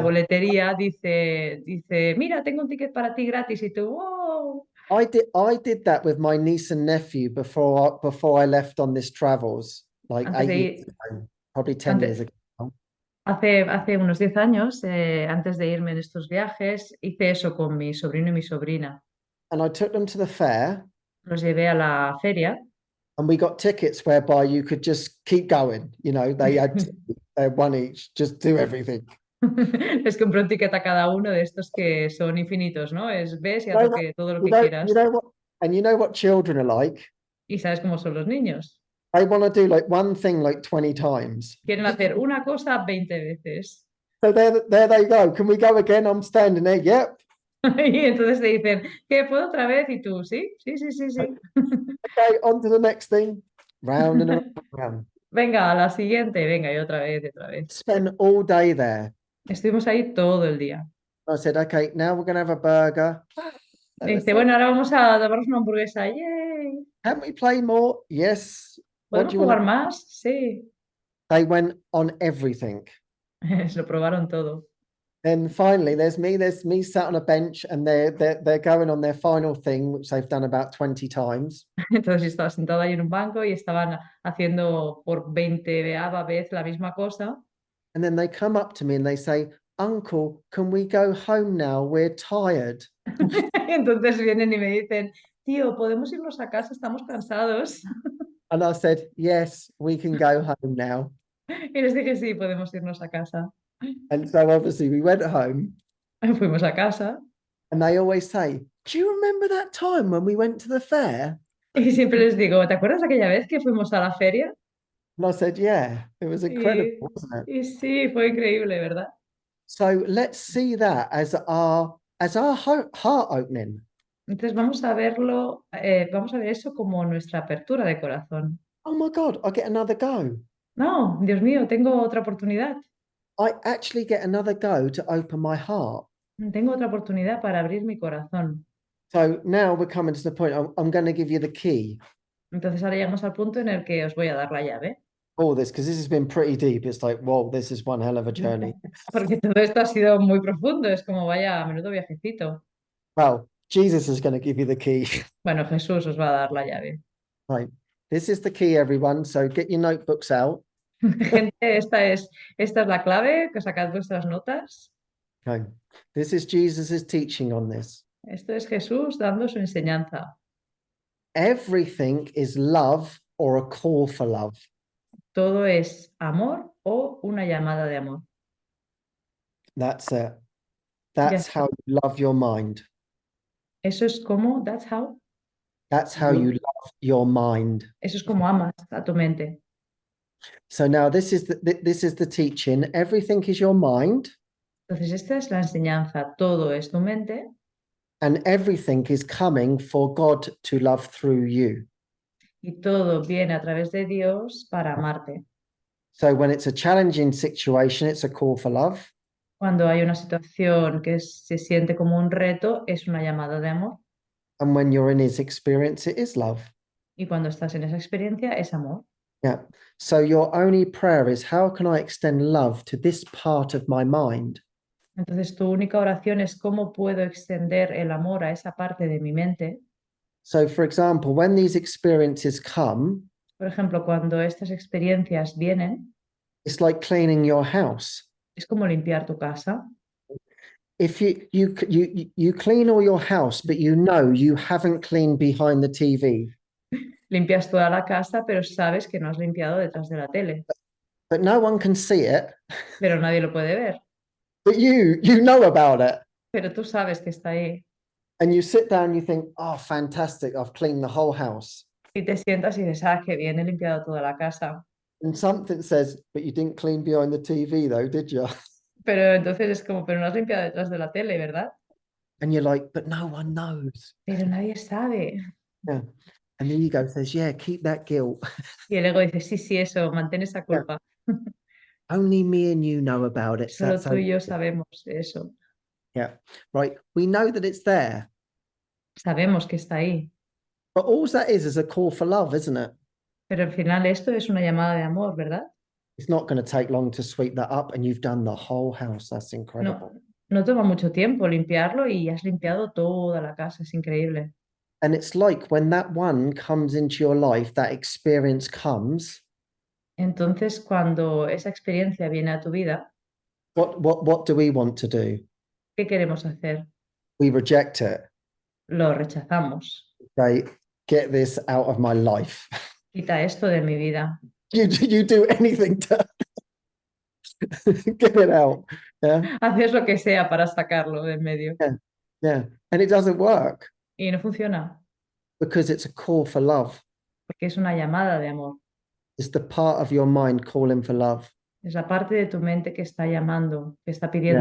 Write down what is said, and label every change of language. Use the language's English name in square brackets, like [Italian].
[Spanish] boletería dice, mira, tengo un ticket para ti gratis y tú, wow. [English] I did that with my niece and nephew before I left on this travels, like [Spanish] Antes [English] 8 [Spanish] de [English] years [Spanish] ir, [English] ago, probably 10 [Spanish] antes, [English] years ago. [Spanish] hace unos 10 años, antes de irme en estos viajes, hice eso con mi sobrino y mi sobrina. [English] And I took them to the fair, [Spanish] Los llevé a la feria. [English] and we got tickets whereby you could just keep going. They had one each, just do everything. [Spanish] Les compré un ticket a cada uno de estos que son infinitos, ¿no? Ves y haz todo lo que quieras. [English] And you know what children are like? [Spanish] Y sabes cómo son los niños. [English] They want to do like one thing like 20 times. [Spanish] Quieren hacer una cosa 20 veces. [English] So there they go. Can we go again? I'm standing there. Yep. [Spanish] Y entonces te dicen, ¿qué puedo otra vez? Y tú, sí. [English] Okay, on to the next thing. Round and around. [Spanish] Venga, a la siguiente. Venga, y otra vez, y otra vez. [English] Spend all day there. [Spanish] Estuvimos ahí todo el día. [English] I said, okay, now we're going to have a burger. [Spanish] Y dice, bueno, ahora vamos a tomarnos una hamburguesa. ¡Yay! [English] Can we play more? Yes. What [Spanish] ¿Podemos [English] do you want? [Spanish] jugar más? Sí. [English] They went on everything. [Spanish] Se lo probaron todo. [English] And finally, there's me sat on a bench, and they're going on their final thing, which they've done about 20 times. [Spanish] Entonces yo estaba sentada ahí en un banco y estaban haciendo por 20ª vez la misma cosa. [English] And then they come up to me and they say, Uncle, can we go home now? We're tired. [Spanish] Entonces vienen y me dicen, tío, ¿podemos irnos a casa? Estamos cansados. [English] And I said, yes, we can go home now. [Spanish] Y les dije, sí, podemos irnos a casa. [English] And so obviously we went home. [Spanish] Fuimos a casa. [English] And they always say, do you remember that time when we went to the fair? [Spanish] Y siempre les digo, ¿te acuerdas aquella vez que fuimos a la feria? [English] And I said, yeah, it was incredible, wasn't it? [Spanish] Y sí, fue increíble, ¿verdad? [English] So let's see that as our heart opening. [Spanish] Entonces vamos a ver eso como nuestra apertura de corazón. [English] Oh my God, I get another go. [Spanish] No, Dios mío, tengo otra oportunidad. [English] I actually get another go to open my heart. [Spanish] Tengo otra oportunidad para abrir mi corazón. [English] So now we're coming to the point, I'm going to give you the key. [Spanish] Entonces ahora llegamos al punto en el que os voy a dar la llave. [English] All this, because this has been pretty deep. It's like, whoa, this is one hell of a journey. [Spanish] Porque todo esto ha sido muy profundo, es como vaya menudo viajecito. [English] Well, Jesus is going to give you the key. [Spanish] Bueno, Jesús os va a dar la llave. [English] Right. This is the key, everyone. So get your notebooks out. [Spanish] Gente, esta es la clave, que sacad vuestras notas. [English] Okay. This is Jesus's teaching on this. [Spanish] Esto es Jesús dando su enseñanza. [English] Everything is love or a call for love. [Spanish] Todo es amor o una llamada de amor. [English] That's it. That's Yes. how you love your mind. [Spanish] Eso es como, [English] that's how. That's how you love your mind. [Spanish] Eso es como amas a tu mente. [English] So now this is the teaching. Everything is your mind, [Spanish] Entonces esta es la enseñanza. Todo es tu mente [English] and everything is coming for God to love through you. [Spanish] y todo viene a través de Dios para amarte. [English] So when it's a challenging situation, it's a call for love. [Spanish] Cuando hay una situación que se siente como un reto, es una llamada de amor. [English] And when you're in his experience, it is love. [Spanish] Y cuando estás en esa experiencia, es amor. [English] Yeah. So your only prayer is, how can I extend love to this part of my mind? [Spanish] Entonces tu única oración es cómo puedo extender el amor a esa parte de mi mente. [English] So for example, when these experiences come, [Spanish] Por ejemplo, cuando estas experiencias vienen, [English] It's like cleaning your house. [Spanish] es como limpiar tu casa. [English] If you clean all your house, but you know you haven't cleaned behind the TV, [Spanish] Limpias toda la casa, pero sabes que no has limpiado detrás de la tele, [English] but no one can see it, [Spanish] pero nadie lo puede ver. [English] but you know about it. [Spanish] Pero tú sabes que está ahí. [English] And you sit down, you think, oh, fantastic, I've cleaned the whole house. [Spanish] Y te sientas y dices, ah, qué bien, he limpiado toda la casa. [English] And something says, but you didn't clean behind the TV though, did you? [Spanish] Pero entonces es como, pero no has limpiado detrás de la tele, ¿verdad? [English] And you're like, but no one knows. [Spanish] Pero nadie sabe. [English] Yeah. And the ego says, yeah, keep that guilt. [Spanish] Y el ego dice, sí, sí, eso, mantén esa culpa. [English] Only me and you know about it. [Spanish] Solo [English] That's [Spanish] tú y yo [English] okay. [Spanish] sabemos eso. [English] Yeah. Right. We know that it's there. [Spanish] Sabemos que está ahí. [English] But all that is a call for love, isn't it? [Spanish] Pero al final esto es una llamada de amor, ¿verdad? [English] It's not going to take long to sweep that up, and you've done the whole house. That's [Spanish] No, [English] incredible. [Spanish] no toma mucho tiempo limpiarlo y has limpiado toda la casa. Es increíble. [English] And it's like when that one comes into your life, that experience comes. [Spanish] Entonces, cuando esa experiencia viene a tu vida, [English] What do we want to do? [Spanish] ¿qué queremos hacer? [English] We reject it. [Spanish] Lo rechazamos. [English] Say, get this out of my life. [Spanish] Quita esto de mi vida. [English] You do anything to get it out. Yeah. [Spanish] Haces lo que sea para sacarlo de en medio. [English] Yeah. And it doesn't work [Spanish] Y no funciona, [English] because it's a call for love. [Spanish] porque es una llamada de amor. [English] It's the part of your mind calling for love. [Spanish] Es la parte de tu mente que está llamando, que está pidiendo